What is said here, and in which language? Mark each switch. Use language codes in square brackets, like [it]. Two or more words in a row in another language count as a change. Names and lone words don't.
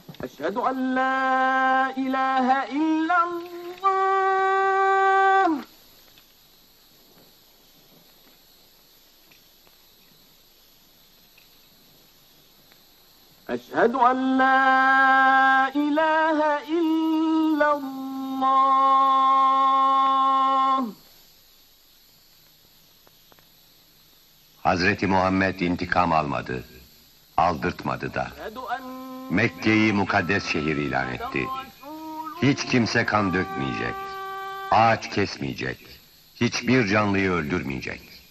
[ar] أشهد أن لا إله إلا الله أشهد أن لا إله إلا الله. [tr] Hazreti Muhammed intikam almadı, aldırtmadı da. Mekke'yi mukaddes şehir ilan etti. Hiç kimse kan dökmeyecek, ağaç kesmeyecek, hiçbir canlıyı öldürmeyecek.